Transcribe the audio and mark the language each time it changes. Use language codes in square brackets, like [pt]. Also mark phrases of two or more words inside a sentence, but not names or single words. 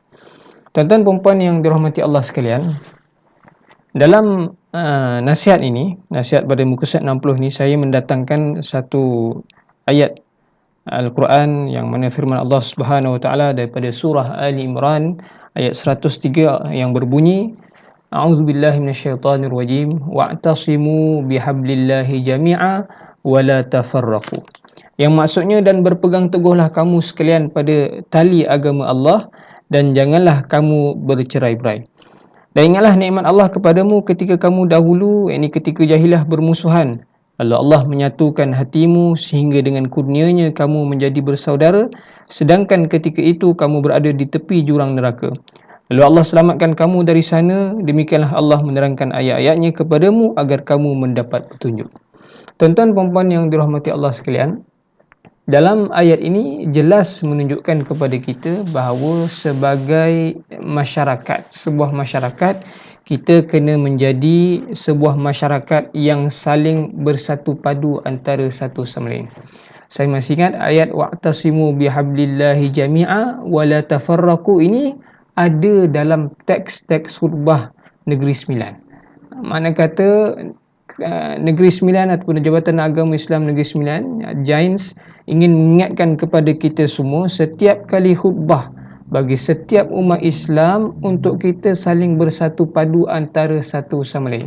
[ms] Tuan-tuan puan-puan yang dirahmati Allah sekalian, dalam nasihat ini, nasihat pada muka surat 60 ni, saya mendatangkan satu ayat Al-Quran yang mana firman Allah [ar] سبحانه وتعالى [ms] daripada surah Ali Imran ayat 103 yang berbunyi, [ar] أعوذ بالله من الشيطان الرجيم واعتصموا بحبل الله جميعا ولا تفرقوا. [ms] Yang maksudnya, dan berpegang teguhlah kamu sekalian pada tali agama Allah dan janganlah kamu bercerai-berai. Dan ingatlah nikmat Allah kepadamu ketika kamu dahulu, yakni ketika jahiliah bermusuhan. Lalu Allah menyatukan hatimu sehingga dengan kurnianya kamu menjadi bersaudara, sedangkan ketika itu kamu berada di tepi jurang neraka. Lalu Allah selamatkan kamu dari sana, demikianlah Allah menerangkan ayat-ayatnya kepadamu agar kamu mendapat petunjuk. Tuan-tuan puan-puan yang dirahmati Allah sekalian, dalam ayat ini jelas menunjukkan kepada kita bahawa sebagai masyarakat, sebuah masyarakat, kita kena menjadi sebuah masyarakat yang saling bersatu padu antara satu sama lain. Saya masih ingat ayat [ar] واعتصموا بحبل الله جميعا ولا تفرقوا [ms] ini ada dalam teks-teks khutbah Negeri Sembilan. Mana kata Negeri Sembilan ataupun Jabatan Agama Islam Negeri Sembilan, Giants, ingin mengingatkan kepada kita semua setiap kali khutbah bagi setiap umat Islam untuk kita saling bersatu padu antara satu sama lain.